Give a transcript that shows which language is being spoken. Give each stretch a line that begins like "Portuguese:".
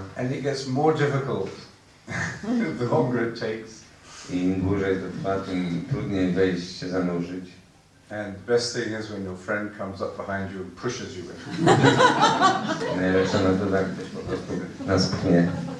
English: And it gets more difficult the longer it takes.
Polish: I im dłużej to trwa, tym trudniej wejść się zanurzyć.
English: And the best thing is when your friend comes up behind you and pushes you in.
Polish: Najlepsze na to tak, ktoś po prostu nas pchnie.